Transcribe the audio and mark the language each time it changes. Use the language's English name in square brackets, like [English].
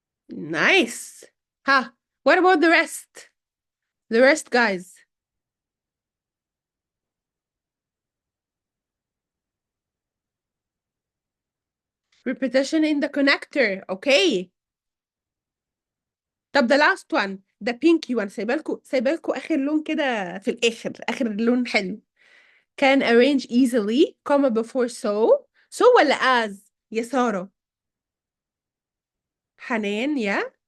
[English] Nice. Ha. What about the rest? The rest, guys. Repetition in the connector. Okay. [Arabic] طب [English] the last one. The pinky one. [Arabic] سايبالكوا آخر لون كده في الآخر. آخر لون حلو. [English] Can arrange easily, comma before so. So [Arabic] ولا [English] as يا سارة؟ حنان, yeah.